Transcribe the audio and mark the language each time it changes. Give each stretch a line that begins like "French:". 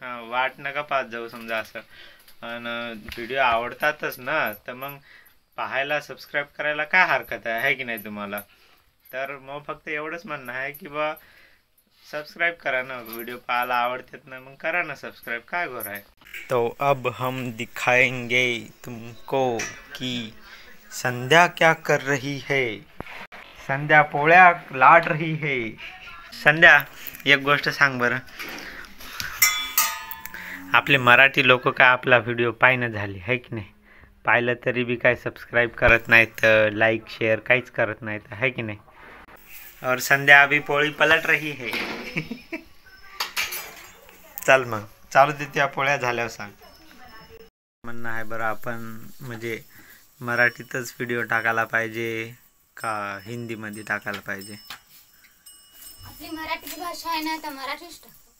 Marathi: वाट नका पाहत जाऊ समजा असं. आणि व्हिडिओ आवडतातच ना, तर मग पाहायला, सबस्क्राईब करायला काय हरकत आहे की नाही तुम्हाला? तर तर मग फक्त एवढंच म्हणणं आहे की बा सब्सक्राइब करा ना, वीडियो पाहायला आवडतात ना, मग करा ना सब्सक्राइब, काय घोर आहे.
Hindi: तो अब हम दिखाएंगे तुमको कि संध्या क्या कर रही है. संध्या पोळ्या लाट रही है.
Marathi: संध्या एक गोष्ट सांग बरं, आपले मराठी लोक काय आपला व्हिडिओ पाहिणं झाले आहे की नाही, पाहिलं तरी बी काय सबस्क्राईब करत नाहीत, लाईक शेअर काहीच करत नाहीत, आहे की नाही.
Hindi: और संध्या अभी पोळी पलट रही है.
Marathi: चल मग चालू दे, त्या पोळ्या झाल्यावर सांग. म्हणणं आहे बरं, आपण म्हणजे मराठीतच व्हिडिओ टाकायला पाहिजे का हिंदीमध्ये टाकायला पाहिजे. आपली मराठी भाषा आहे ना, तर मराठीच टाक.